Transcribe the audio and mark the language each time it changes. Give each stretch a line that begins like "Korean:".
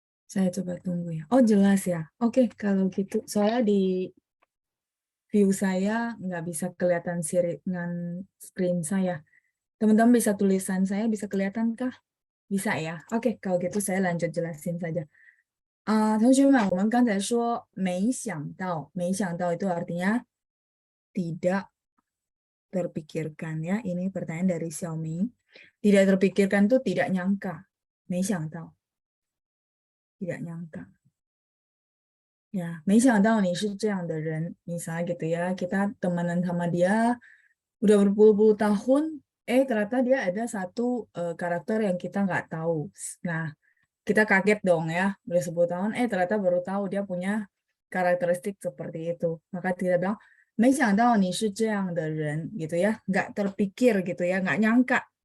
Indonesian: Saya coba tunggu ya. Oh, jelas ya. Oke, kalau gitu. Soalnya di view saya nggak bisa kelihatan dengan screen saya. Teman-teman bisa tulisan saya bisa kelihatan kah? Bisa ya. Oke, kalau gitu saya lanjut jelasin saja.
Chinese: 同学们，我们刚才说没想到，没想到
Indonesian: itu artinya tidak terpikirkan ya. Ini pertanyaan dari Xiaomi. Tidak terpikirkan tuh tidak nyangka.
Chinese: 没想到,
Indonesian: tidak nyangka.
Chinese: Ya, 没想到你是这样的人.
Indonesian: Misalnya gitu ya, kita temenan sama dia udah berpuluh-puluh tahun, ternyata dia ada satu karakter yang kita nggak tahu. Nah, kita kaget dong ya, udah 10 tahun, ternyata baru tahu dia punya karakteristik seperti itu. Maka kita bilang,
Chinese: 没想到你是这样的人
Indonesian: gitu ya, nggak terpikir gitu ya, nggak nyangka.